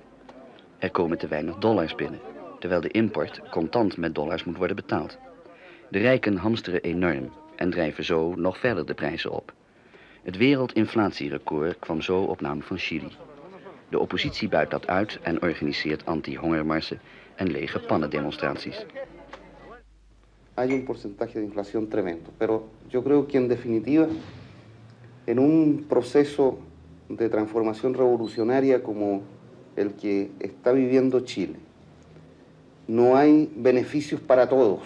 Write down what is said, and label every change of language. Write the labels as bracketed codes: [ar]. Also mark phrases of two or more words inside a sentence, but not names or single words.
[nl] Er komen te weinig dollars binnen, terwijl de import contant met dollars moet worden betaald. De rijken hamsteren enorm en drijven zo nog verder de prijzen op. Het wereldinflatierecord kwam zo op naam van Chili. De oppositie buit dat uit en organiseert anti-hongermarsen en lege pannendemonstraties. [es] Hay un porcentaje de inflación tremendo, pero yo creo que en definitiva, en un proceso de transformación revolucionaria como el que está viviendo Chile, no hay beneficios para todos.